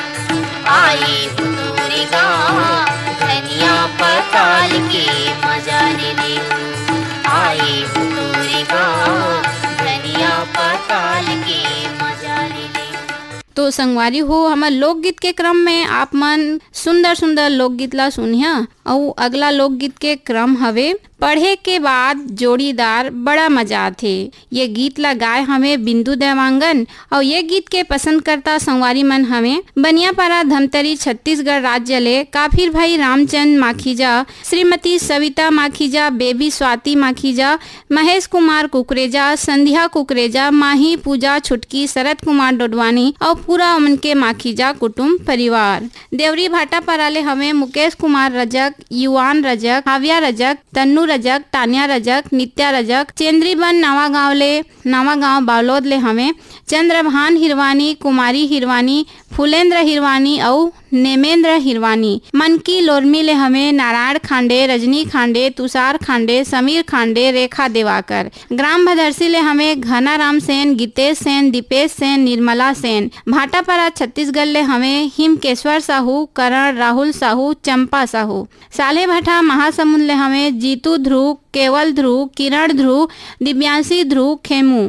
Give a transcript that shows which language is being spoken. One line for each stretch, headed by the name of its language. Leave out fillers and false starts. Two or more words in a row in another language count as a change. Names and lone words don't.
Chhattisgarhi: आई हूँ तोरे गाँव धनिया पताल के मजा ले ले। आई हूँ तोरे गाँव धनिया पताल के मजा ले ले। तो संगवारी हो हमर लोकगीत के क्रम में आप मन सुंदर सुंदर लोकगीत ला सुनिया। और अगला लोकगीत के क्रम हवे पढ़े के बाद जोड़ीदार बड़ा मजा आथे। ये गीत ला गाय हमें बिंदु देवांगन और ये गीत के पसंद करता संगवारी मन हमें बनियापारा धमतरी छत्तीसगढ़ राज्य ले काफिर भाई रामचंद माखीजा, श्रीमती सविता माखीजा, बेबी स्वाति माखीजा, महेश कुमार कुकरेजा, संध्या कुकरेजा, माही पूजा छुटकी, शरद कुमार डोडवानी और पूरा उनके माखीजा कुटुंब परिवार। देवरी भाटा पराले हमें मुकेश कुमार रजक, युवान रजक, हाविया रजक, तन्नू रजक, तानिया रजक, नित्या रजक, चेंद्रीबन नवा गांव बालोद ले हमें चंद्रभान हिरवानी, कुमारी हिरवानी, फुलेंद्र हिरवानी और नेमेंद्र हिरवानी। मनकी लोरमी ले हमें नारायण खांडे, रजनी खांडे, तुषार खांडे, समीर खांडे, रेखा देवाकर। ग्राम भदरसी ले हमें घनाराम सेन, गीतेश सेन, दीपेश सेन, निर्मला सेन। भाटापारा छत्तीसगढ़ ले हमें हिमकेश्वर साहू, करण, राहुल साहू, चंपा साहू। साले भट्टा महासमुंद ले हमें जीतू ध्रुव, केवल ध्रुव, किरण ध्रुव, दिव्यांशी ध्रुव, खेमू।